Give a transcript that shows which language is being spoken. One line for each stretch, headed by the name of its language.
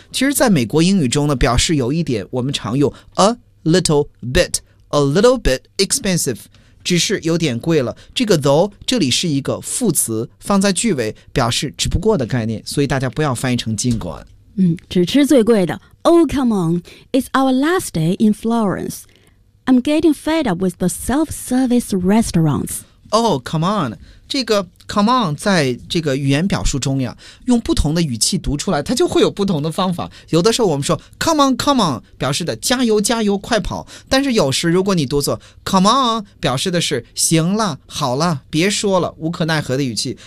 Chinese: 其实在美国英语中呢，表示有一点我们常用 a little bit。
English: A little bit expensive
Chinese: 只是有点贵了。这个 though 这里是一个副词，放在句尾表示只不过的概念，所以大家不要翻译成尽管。嗯，只吃最贵的。
English: Oh, come on, it's our last day in Florence. I'm getting fed up with the self-service restaurants. Oh, come on.
Chinese: 这个 come on 在这个语言表述中呀，用不同的语气读出来，它就会有不同的方法。有的时候我们说 come on, come on, 表示的加油加油快跑。但是有时如果你读作 come on, 表示的是行了好了别说了，无可奈何的语气。